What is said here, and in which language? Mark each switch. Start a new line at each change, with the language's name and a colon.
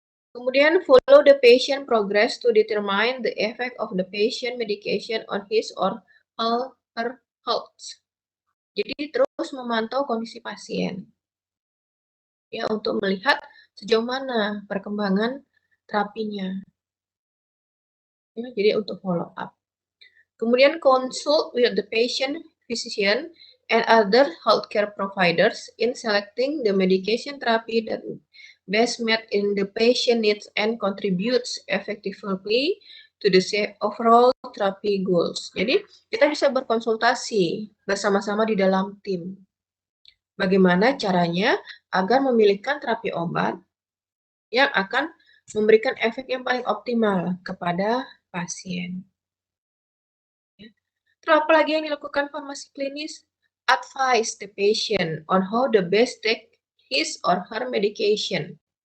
Indonesian: Kemudian
English: follow the patient progress to determine the effect of the patient medication on his or her health.
Indonesian: Jadi terus memantau kondisi pasien. Ya, untuk melihat sejauh mana perkembangan terapinya. Ya, jadi untuk follow up. Kemudian
English: consult with the patient, physician, and other healthcare providers in selecting the medication therapy that best met in the patient needs and contributes effectively to the overall therapy goals.
Indonesian: Jadi, kita bisa berkonsultasi bersama-sama di dalam tim. bagaimana caranya agar memilihkan terapi obat yang akan memberikan efek yang paling optimal kepada pasien. Terus apa lagi yang dilakukan farmasi klinis?
English: Advise the patient on how the best take his or her medication.